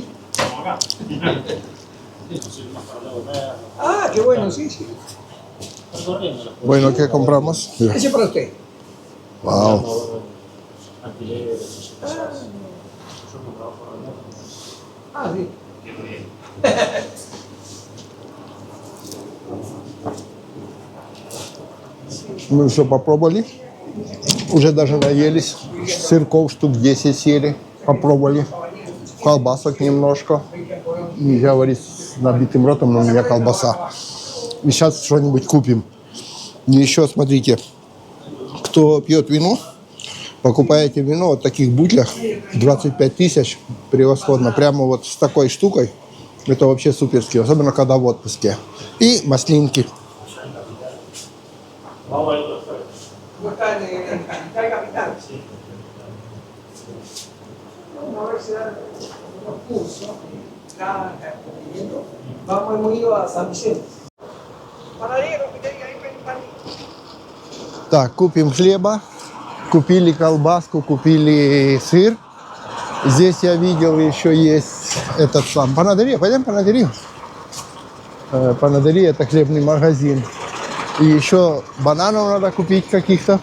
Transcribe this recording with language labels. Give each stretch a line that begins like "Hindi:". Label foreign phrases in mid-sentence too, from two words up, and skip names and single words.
Spanish: Vamos acá. Ah, qué bueno, sí, sí. Bueno, ¿qué compramos? Mira. Ese para usted. Wow. Ah, sí.
Russian: Мы все попробовали. Уже даже наелись. Сырков штук 10 съели. Попробовали. Колбасок немножко. Нельзя говорить с набитым ротом, но у меня колбаса. И сейчас что-нибудь купим. И еще, смотрите, кто пьет вино, покупаете вино вот в таких бутлях, 25 тысяч, превосходно. Прямо вот с такой штукой. Это вообще суперски, особенно когда в отпуске. И маслинки.
Spanish: ¿No está en el capital? Sí. Vamos a ver si dan unos cursos. granja, emprendimiento. Hemos ido a San Vicente. Panadero, pizzería, ahí pan.
Russian: Так, купим хлеба, купили колбаску, купили сыр. Здесь я видел еще есть этот сам панадерия. Пойдем в панадерию. Панадерия — это хлебный магазин. И еще бананов надо купить каких-то.